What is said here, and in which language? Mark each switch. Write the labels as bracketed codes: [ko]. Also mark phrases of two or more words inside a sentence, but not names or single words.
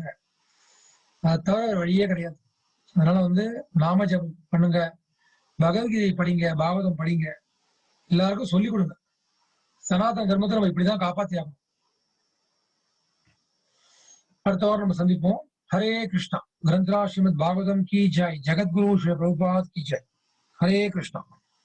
[ta] அதை தவிர வழியே கிடையாது. அதனால வந்து நாம ஜபம் பண்ணுங்க, பகவத்கீதை படிங்க, பாகவதம் படிங்க, எல்லாருக்கும் சொல்லிக் கொடுங்க. சனாதன தர்மத்தை நம்ம இப்படிதான் காப்பாத்தியாகும். அடுத்த வாரம் நம்ம சந்திப்போம். [hi] हरे कृष्णा. ग्रंथराज श्रीमद् भागवतम की जय. जगद्गुरु श्री प्रभुपाद की जय. हरे कृष्णा.